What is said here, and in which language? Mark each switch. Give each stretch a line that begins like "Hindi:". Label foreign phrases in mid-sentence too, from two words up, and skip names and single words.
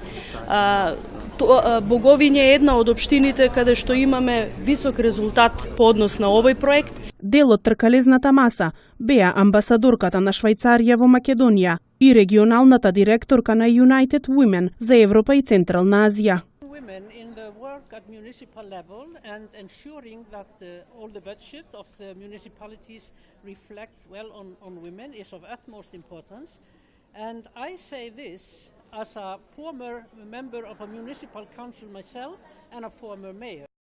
Macedonian: Боговиње е една од општините каде што имаме висок резултат по однос на овој проект. Дел од тркалезната маса беа амбасадорката на Швајцарија во Македонија и регионалната директорка на United Women за Европа и Централна Азија.
English: In the work at municipal level and ensuring that all the budget of the municipalities reflect well on women is of utmost importance. And I say this as a former member of a municipal council myself and a former mayor.